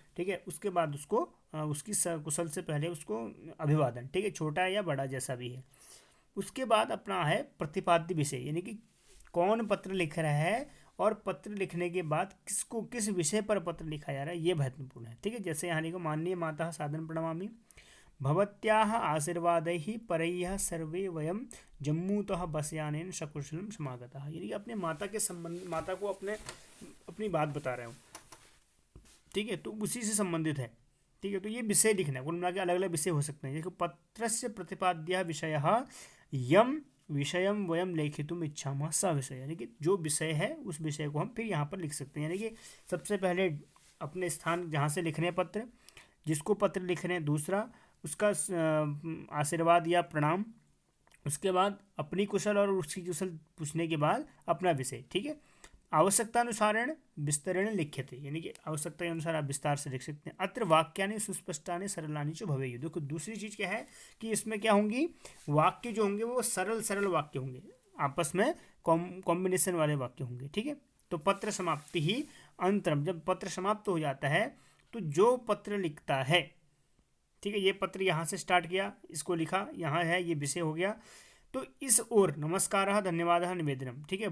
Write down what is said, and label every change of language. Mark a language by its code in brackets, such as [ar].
[hi] ठीक है, उसके बाद उसको उसकी कुशल से पहले उसको अभिवादन। ठीक है, छोटा या बड़ा जैसा भी है। उसके बाद अपना है प्रतिपाद्य विषय, यानी कि कौन पत्र लिख रहा है और पत्र लिखने के बाद किसको, किस विषय पर पत्र लिखा जा रहा है, ये महत्वपूर्ण है। ठीक है, जैसे यहाँ लिखो, माननीय माता [sa] सादर प्रणमामि, भवत्याः आशीर्वादैः परैः सर्वे वयं जम्मूतः बसयानेन सकुशलं समागतः। [hi] यानी कि अपने माता के संबंध, माता को अपनी बात बता रहे हो, ठीक है, तो उसी से संबंधित है, ठीक है। तो ये विषय लिखना है, कुल मिला के अलग अलग विषय हो सकते हैं। देखो, [sa] पत्रस्य प्रतिपाद्यः विषयः यम विषयम वयम लेखितुम इच्छामः स विषय, [hi] यानी कि जो विषय है उस विषय को हम फिर यहाँ पर लिख सकते हैं। यानी कि सबसे पहले अपने स्थान जहाँ से लिख रहे हैं पत्र, जिसको पत्र लिख रहे हैं, दूसरा उसका आशीर्वाद या प्रणाम, उसके बाद अपनी कुशल और उसकी कुशल पूछने के बाद अपना विषय, ठीक है। [sa] आवश्यकतानुसारेण विस्तरेण लिख्यते, [hi] यानी कि आवश्यकता के अनुसार आप विस्तार से लिख सकते हैं। [sa] अत्र वाक्यानि सुस्पष्टानि सरलानि च भवेयुः। [hi] देखो दूसरी चीज़ क्या है कि इसमें क्या होंगी, वाक्य जो होंगे वो सरल वाक्य होंगे, आपस में कॉम्बिनेशन वाले वाक्य होंगे, ठीक है। तो [sa] पत्र समाप्ति ही अंतरम, [hi] जब पत्र समाप्त हो जाता है तो जो पत्र लिखता है, ठीक है, ये पत्र यहाँ से स्टार्ट किया, इसको लिखा, यहाँ है, ये विषय हो गया, तो इस ओर नमस्कारः धन्यवादः निवेदनम, ठीक है।